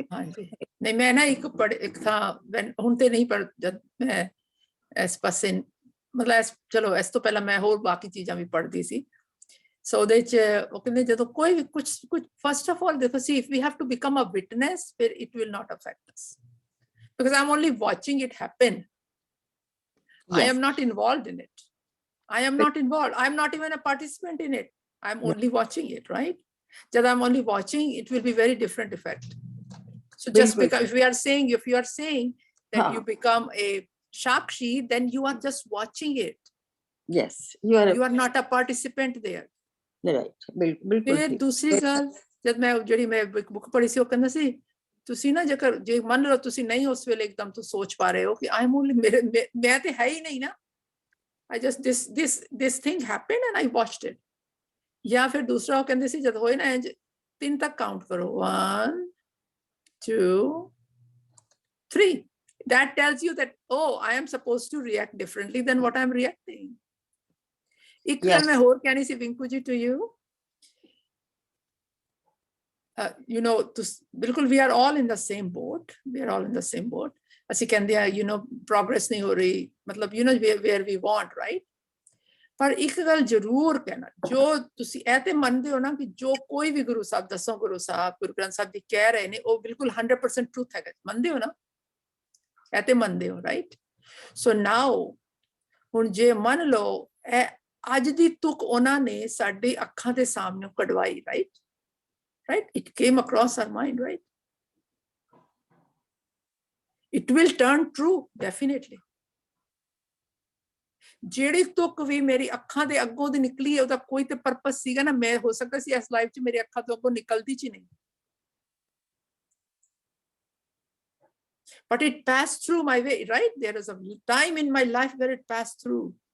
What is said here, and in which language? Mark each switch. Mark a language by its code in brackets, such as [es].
[pa] ਹਾਂਜੀ, ਨਹੀਂ ਮੈਂ ਨਾ ਇੱਕ ਥਾਂ ਹੁਣ ਤੇ ਨਹੀਂ, ਪਰ ਜਦ ਮੈਂ ਇਸ ਪਾਸੇ ਮਤਲਬ ਚਲੋ ਇਸ ਤੋਂ ਪਹਿਲਾਂ ਮੈਂ ਹੋਰ ਬਾਕੀ ਚੀਜ਼ਾਂ ਵੀ ਪੜ੍ਹਦੀ ਸੀ. ਸੋ ਉਹਦੇ ਚ ਉਹ ਕਹਿੰਦੇ ਜਦੋਂ ਕੋਈ ਵੀ ਕੁਝ [en] First of all ਦੇਖੋ, see if we have to become a witness, ਫਿਰ it will not affect us, because I am only watching it happen. I am not involved in it. I am not involved. I am not even a participant in it. I am only watching it, right? Jad I'm only watching, it will be very different effect. So just because if you are saying that you become a Shakshi, then you are just watching it. Yes, you are not a participant there. Right. ਬਿਲਕੁਲ. [pa] ਫਿਰ ਦੂਸਰੀ ਗੱਲ, ਜਦ ਮੈਂ ਜਿਹੜੀ ਮੈਂ book ਪੜ੍ਹੀ ਸੀ, ਉਹ ਕਹਿੰਦਾ ਸੀ ਤੁਸੀਂ ਨਾ ਜੇਕਰ ਜੇ ਮੰਨ ਲਓ ਤੁਸੀਂ ਨਹੀਂ ਉਸ ਵੇਲੇ ਇੱਕਦਮ ਤੋਂ ਸੋਚ ਪਾ ਰਹੇ ਹੋ ਕਿ [en] I am only, [pa] ਮੈਂ ਤੇ ਹੈ ਹੀ ਨਹੀਂ ਨਾ, [en] I just this thing happened and I watched [pa] it. ਜਾਂ ਫਿਰ ਦੂਸਰਾ ਉਹ ਕਹਿੰਦੇ ਸੀ ਜਦ ਹੋਏ ਨਾ 3 ਤੱਕ ਕਾਊਂਟ ਕਰੋ, 1 2 3. [en] That tells you that I am supposed to react differently than what I'm reacting. [pa] ਇੱਕ ਗੱਲ ਮੈਂ ਹੋਰ ਕਹਿਣੀ ਸੀ ਵਿੰਕੂ ਜੀ [en] to you. You know, ਬਿਲਕੁਲ we are all in the same boat. [pa] ਅਸੀਂ ਕਹਿੰਦੇ ਆ progress ਨਹੀਂ ਹੋ ਰਹੀ, ਮਤਲਬ [en] where we want, right? [pa] ਪਰ ਇੱਕ ਗੱਲ ਜ਼ਰੂਰ ਕਹਿਣਾ, ਜੋ ਤੁਸੀਂ ਇਹ ਤੇ ਮੰਨਦੇ ਹੋ ਨਾ ਕਿ ਜੋ ਕੋਈ ਵੀ ਗੁਰੂ ਸਾਹਿਬ, ਦਸੋਂ ਗੁਰੂ ਸਾਹਿਬ, ਗੁਰੂ ਗ੍ਰੰਥ ਸਾਹਿਬ ਜੀ ਕਹਿ ਰਹੇ ਨੇ, ਉਹ ਬਿਲਕੁਲ 100% ਟਰੂਥ ਹੈਗਾ, ਮੰਨਦੇ ਹੋ ਨਾ? ਇਹ ਤੇ ਮੰਨਦੇ ਹੋ, ਰਾਈਟ? ਸੋ ਨਾਓ ਹੁਣ ਜੇ ਮੰਨ ਲਓ ਇਹ ਅੱਜ ਦੀ ਤੁਕ ਉਹਨਾਂ ਨੇ ਸਾਡੀ ਅੱਖਾਂ ਦੇ ਸਾਹਮਣੇ ਕਢਵਾਈ, right? [en] It came across our mind, right? It will turn true, definitely. [pa] ਜਿਹੜੀ ਤੁਕ ਵੀ ਮੇਰੀ ਅੱਖਾਂ ਦੇ ਅੱਗੋਂ ਦੀ ਨਿਕਲੀ ਉਹਦਾ ਕੋਈ ਤੇ ਪਰਪਸ ਸੀਗਾ ਨਾ। ਮੈਂ ਹੋ ਸਕਦਾ ਸੀ ਇਸ ਲਾਈਫ 'ਚ ਮੇਰੀ ਅੱਖਾਂ ਤੋਂ ਅੱਗੋਂ ਨਿਕਲਦੀ 'ਚ ਨਹੀਂ, [en] but it passed through my way, right? There is a time in my life where it passed through.